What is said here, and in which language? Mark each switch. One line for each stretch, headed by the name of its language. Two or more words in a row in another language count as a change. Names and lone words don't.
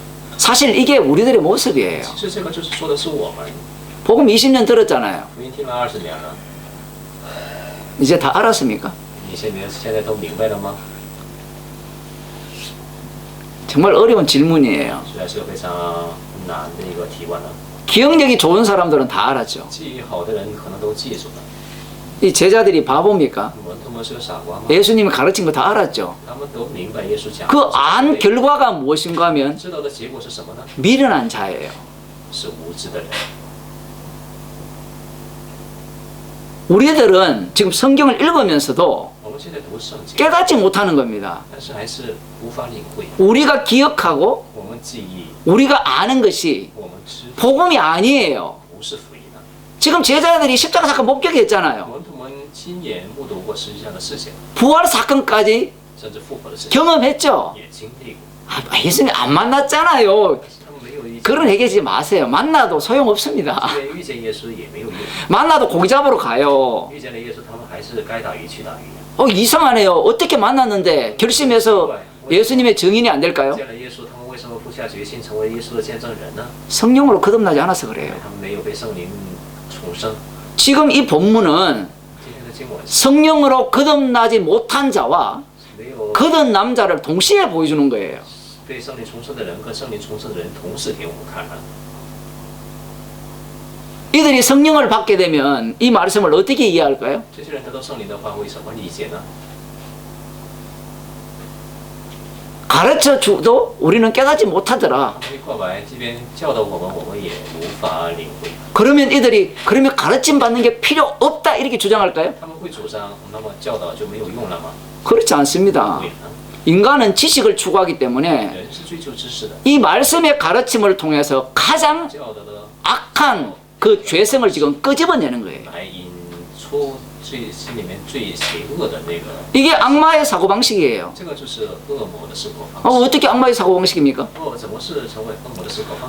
Korean: 사실 이게 우리들의 모습이에요.
Chinese: 其实这个就是说的是我们，
Korean: 복음 20년 들었잖아요.
Chinese: 福音听了20年了，
Korean: 이제 다 알았습니까?
Chinese: 你现在都明白了吗？
Korean: 정말 어려운 질문이에요.
Chinese: 虽然是个非常难的一个提问了，
Korean: 기억력이 좋은 사람들은 다 알았죠.
Chinese: 记忆好的人可能都记住了。
Korean: 이 제자들이 바보입니까?
Chinese: 他们是个傻瓜吗？
Korean: 예수님이 가르친 거 다 알았죠.
Chinese: 他们都明白耶稣讲的。
Korean: 그 안 결과가 무엇인가 하면
Chinese: 知道的结果是什么呢？
Korean: 미련한 자예요.
Chinese: 是无知的人。
Korean: 우리들은 지금 성경을 읽으면서도
Chinese: 我们现在读圣经，
Korean: 깨닫지 못하는 겁니다.
Chinese: 但是还是无法领会。
Korean: 우리가 기억하고
Chinese: 我们记忆，
Korean: 우리가 아는 것이
Chinese: 我们知，
Korean: 복음이 아니에요.
Chinese: 不是福音啊。
Korean: 지금 제자들이 십자가 사건 목격했잖아요.
Chinese: 我们亲眼目睹过实际上的事情，
Korean: 부활 사건까지
Chinese: 甚至复活的事情
Korean: 경험했죠.
Chinese: 也经历过。
Korean: 예수님 안 만났잖아요.
Chinese: 但是他们没有遇见，
Korean: 그런 얘기하지 마세요. 만나도 소용없습니다.
Chinese: 因为遇见耶稣也没有用。
Korean: 만나도 고기 잡으러 가요.
Chinese: 遇见了耶稣，他们还是该打鱼去打鱼。
Korean: 이상하네요. 어떻게 만났는데 결심해서 예수님의 증인이 안 될까요?
Chinese: 见了耶稣，他们为什么不下决心成为耶稣的见证人呢？
Korean: 성령으로 거듭나지 않아서
Chinese: 因
Korean: 그래요.
Chinese: 为他们没有被圣灵重生。
Korean: 지금 이 본문은
Chinese: 今天的经文
Korean: 성령으로 거듭나지 못한 자와
Chinese: 没有
Korean: 거듭난 자를 동시에 보여주는 거예요.
Chinese: 被圣灵重生的人跟圣灵重生的人同时给我们看了。
Korean: 이들이 성령을 받게 되면 이 말씀을 어떻게 이해할까요?
Chinese: 这些人得到圣灵的话会怎么理解呢？
Korean: 가르쳐 주도 우리는 깨닫지 못하더라.
Chinese: 他们一过来这边教导我们，我们也无法领会。
Korean: 그러면 이들이 그러면 가르침 받는 게 필요 없다 이렇게 주장할까요?
Chinese: 他们会主张，那么教导就没有用了吗？
Korean: 그렇지 않습니다.
Chinese: 不会呢。
Korean: 인간은 지식을 추구하기 때문에
Chinese: 人是追求知识的，
Korean: 이 말씀의 가르침을 통해서 가장
Chinese: 教导的
Korean: 악한 그 죄성을 지금 끄집어내는 거예요.
Chinese: 来引出心里面最邪恶的那个，
Korean: 이게 악마의 사고방식이에요.
Chinese: 这个就是恶魔的生活方式。
Korean: 어떻게 악마의 사고방식입니까?
Chinese: 怎么是成为恶魔的生活方式？